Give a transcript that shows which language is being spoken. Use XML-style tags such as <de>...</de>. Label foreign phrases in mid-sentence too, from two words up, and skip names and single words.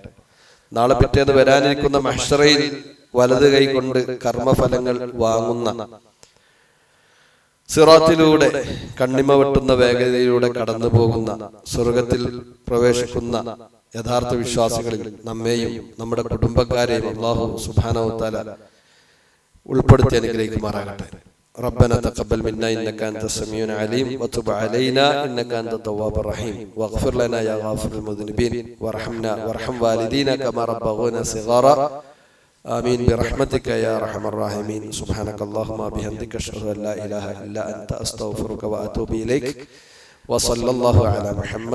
<ml>നാളെ പിറ്റേന്ന് വരാനിരിക്കുന്ന മഹ്ശറയിൽ വലത് കൈ കൊണ്ട് കർമ്മഫലങ്ങൾ വാങ്ങുന്ന, സിറാത്തിലൂടെ കണ്ണിമ വെട്ടുന്ന വേഗതയിലൂടെ കടന്നു പോകുന്ന, സ്വർഗത്തിൽ പ്രവേശിക്കുന്ന യഥാർത്ഥ വിശ്വാസികളിൽ നമ്മെയും നമ്മുടെ കുടുംബക്കാരെയും</ml> <ar>الله سبحانه وتعالى</ar> <ml>ഉൾപ്പെടുത്തി അനുഗ്രഹിക്കുമാറാകട്ടെ.</ml> <ar>ربنا تقبل منا إنك أنت السميع العليم وتب علينا إنك أنت التواب الرحيم واغفر لنا يا غافر المذنبين وارحمنا وارحم والدينا كما ربونا صغارا آمين برحمتك يا أرحم الراحمين. سبحانك اللهم وبحمدك أشهد أن لا إله إلا أنت أستغفرك وأتوب إليك وصلى الله على محمد.</ar>